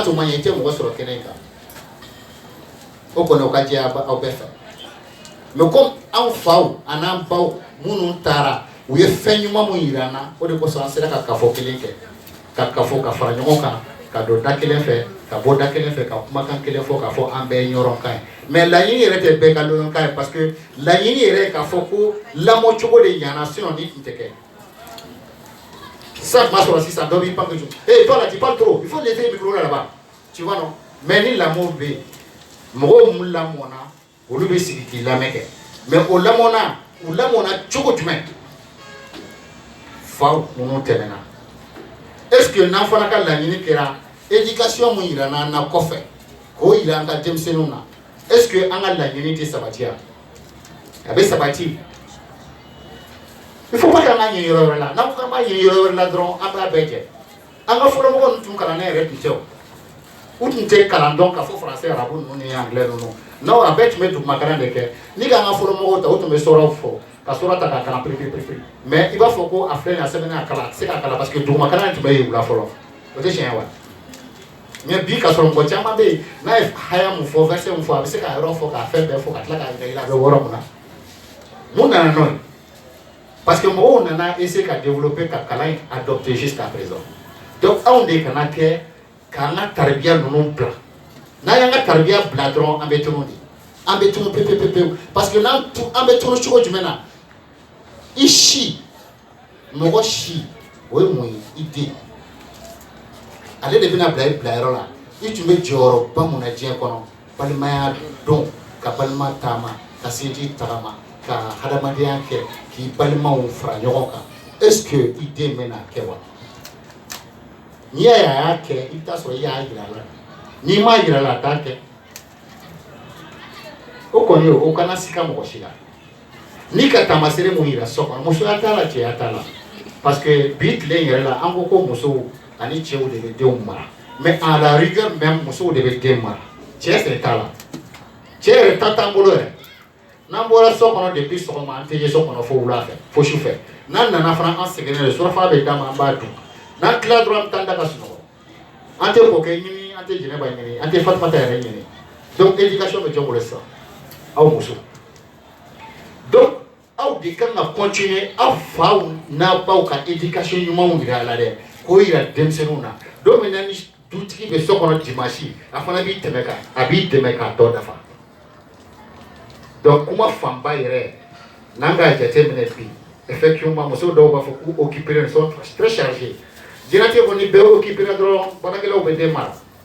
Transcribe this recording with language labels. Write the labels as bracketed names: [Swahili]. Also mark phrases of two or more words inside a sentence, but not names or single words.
[Bambara] tun ma ɲɛ i tɛ mɔgɔ sɔrɔ kɛnɛ kan o kɔni o ka jɛ aw bɛɛ fɛ [French] mais comme [Bambara] anw faw an'an baw minnu taara u ye fɛn ɲuman min yira an na o de kosɔn an sera ka kafo kelen kɛ ka kafo ka fara ɲɔgɔn kan ka don da kelen fɛ ka bɔ da kelen fɛ ka kumakan kelen fɔ k'a fɔ an bɛɛ ye ɲɔgɔn kan ye mais laɲini yɛrɛ tɛ bɛɛ ka ɲɔgɔn kan ye [French] parce que [Bambara] laɲini yɛrɛ ye k'a fɔ ko lamɔ cogo de ɲana sinon ni tun tɛ kɛ [French] ça m'a [Bambara] sɔrɔ sisan dɔ b'i pan [French] que hey toi là tu parles trop il faut laisser le micro là-bas tu vois non mais [Bambara] ni lamɔ bɛ yen mɔgɔw mun lamɔna olu bɛ sigi k'i lamɛn kɛ mais o lamɔna u lamɔna cogo jumɛn faw minnu tɛmɛna [French] est ce que [Bambara] n'an fana ka laɲini kɛra éducation mun yira n'an na kɔfɛ k'o yira an ka denmisɛnninw na [French] est ce que [Bambara] an ka laɲini tɛ sabati wa a bɛ sabati [French] il faut pas [Bambara] k'an ka ɲɛ yɔrɔ wɛrɛ la n'an ko k'an b'a ɲɛ yɔrɔ wɛrɛ la dɔrɔn an b'a bɛɛ kɛ an ka fɔlɔmɔgɔw ninnu tun kalannen yɛrɛ tun tɛ o u tun tɛ kalan dɔn ka fɔ français arabu ninnu ni anglais ninnu non a bɛɛ tun bɛ duguma kalan de kɛ ni k'an ka fɔlɔmɔgɔw ta o tun bɛ sɔrɔw fɔ ka sɔrɔ ta k'a kalan piri mais i b'a fɔ ko a filɛ nin ye a sɛbɛnnen a kalan a tɛ se k'a kalan [French] parce que [Bambara] duguma kalan tun bɛ yen wula fɔlɔ o tɛ tiɲɛ wa mais bi ka sɔrɔ mɔgɔ caman bɛ yen n'a ye haya mun fɔ verset mun fɔ a bɛ se k'a yɔrɔ fɔ k'a fɛn bɛɛ fɔ ka tila k'a yira i la a bɛ wɔɔrɔ mun na mun nana n'o ye [French] parce que [Bambara] mɔgɔw nana essayer ka développer ka kalan in adopter [French] jusqu'à présent donc [Bambara] anw de kana kɛ k'an ka tabiya ninnu bila n'an y'an ka tabiya bila dɔrɔn an bɛ tunun de an bɛ tunun pewu [French] parce que [Bambara] n'an bɛ tunun cogo jumɛn na i si mɔgɔ si o ye mun ye i den ale de bɛna bila i bilayɔrɔ la i tun bɛ jɔyɔrɔba mun na diɲɛ kɔnɔ balimaya dɔn ka balima taama ka sinji tagama ka hadamadenya kɛ k'i balimaw fara ɲɔgɔn kan [French] est-ce que [Bambara] i den bɛna kɛ wa n'i y'a kɛ i bɛ taa sɔrɔ i y'a yira a la n'i m'a yira a la a t'a kɛ o kɔni o kana sika mɔgɔ si la n'i ka taamasere mun yira so kɔnɔ musoya t'a la cɛya t'a la [French] parce que [Bambara] bi tile in yɛrɛ la an ko ko musow ani cɛw de bɛ denw mara [French] mais à la rigueur même [Bambara] musow de bɛ den mara cɛ sen t'a la cɛ yɛrɛ ta t'an bolo yɛrɛ n'an bɔra so kɔnɔ depuis sɔgɔma an tɛ ye so kɔnɔ fo wula fɛ fo su fɛ n'an nana fana an seginnen de surafana bɛ d'a ma an b'a dun n'an tila dɔrɔn an bɛ taa da ka sunɔgɔ an tɛ kɔkɛ ɲini an tɛ jɛnɛba ɲini an tɛ fatumata yɛrɛ ɲini [French] donc éducation [Bambara] bɛ jɔn bolo sisan aw muso donc aw de kan ka continuer aw faw n'a baw ka éducation ɲumanw yira a la dɛ k'o yira denmisɛnninw na don min na ni dutigi bɛ so kɔnɔ dimanche a fana b'i tɛmɛ kan a b'i dɛmɛ k'a tɔ dafa donc kuma fanba yɛrɛ n'an k'a jateminɛ bi effectivement muso dɔw b'a fɔ k'u [French] occupés sont très chargés [Bambara] jɛnatigɛ kɔni bɛɛ occupé dɔrɔn baarakɛlaw bɛ den mara